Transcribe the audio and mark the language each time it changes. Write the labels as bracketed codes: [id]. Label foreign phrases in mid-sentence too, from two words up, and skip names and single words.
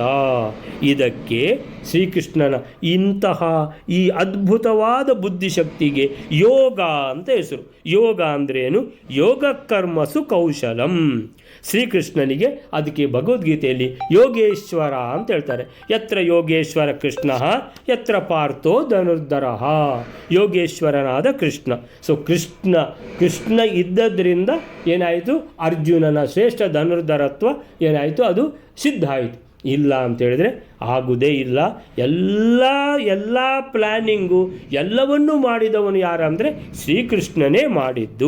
[kn] ಇದಕ್ಕೆ ಶ್ರೀಕೃಷ್ಣನ ಇಂತಹ ಈ ಅದ್ಭುತವಾದ ಬುದ್ಧಿಶಕ್ತಿಗೆ ಯೋಗ ಅಂತ ಹೆಸರು. ಯೋಗ ಅಂದ್ರೇನು? [sa] ಯೋಗ ಕರ್ಮಸು ಕೌಶಲಂ. [kn] ಶ್ರೀಕೃಷ್ಣನಿಗೆ ಅದಕ್ಕೆ ಭಗವದ್ಗೀತೆಯಲ್ಲಿ ಯೋಗೇಶ್ವರ ಅಂತ ಹೇಳ್ತಾರೆ. [sa] ಯತ್ರ ಯೋಗೇಶ್ವರ ಕೃಷ್ಣ ಯತ್ರ ಪಾರ್ಥೋ ಧನುರ್ಧರ. [kn] ಯೋಗೇಶ್ವರನಾದ ಕೃಷ್ಣ. ಸೊ ಕೃಷ್ಣ ಇದ್ದದ್ರಿಂದ ಏನಾಯಿತು? ಅರ್ಜುನನ ಶ್ರೇಷ್ಠ ಧನುರ್ಧರತ್ವ ಏನಾಯಿತು? ಅದು ಸಿದ್ಧ ಆಯಿತು. ಇಲ್ಲ ಅಂತೇಳಿದರೆ ಆಗುವುದೇ ಇಲ್ಲ. ಎಲ್ಲ ಪ್ಲ್ಯಾನಿಂಗು ಎಲ್ಲವನ್ನೂ ಮಾಡಿದವನು ಯಾರಂದರೆ ಶ್ರೀಕೃಷ್ಣನೇ ಮಾಡಿದ್ದು.